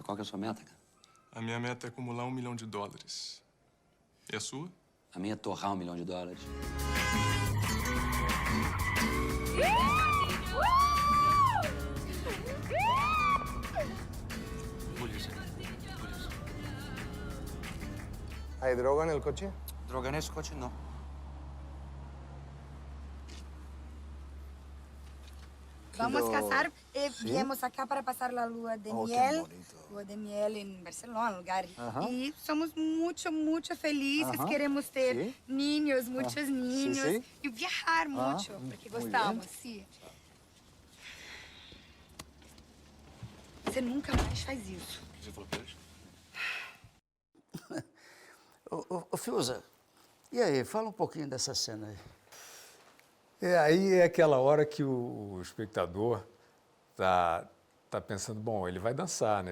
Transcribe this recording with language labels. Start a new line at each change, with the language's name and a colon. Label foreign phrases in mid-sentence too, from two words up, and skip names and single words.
Portuguese: Qual que é a sua meta, cara? A minha meta é acumular $1 milhão. E a sua? A minha é torrar $1 milhão. Polícia.
Spanish: ¿Hay droga en el coche?
Portuguese: Droga nesse coche, não. Vamos casar.
Spanish: Viemos acá para pasar la lua de miel. Lua de miel en Barcelona, lugar. Y somos mucho felices. Queremos ter niños, muchos niños. Y viajar mucho, porque gostamos, sí.
Portuguese: Você nunca mais faz isso. Você falou pra eles? Ô, Fiuza, e aí? Fala um pouquinho dessa cena aí. Aí é aquela hora que o espectador tá pensando, bom, ele vai dançar, né?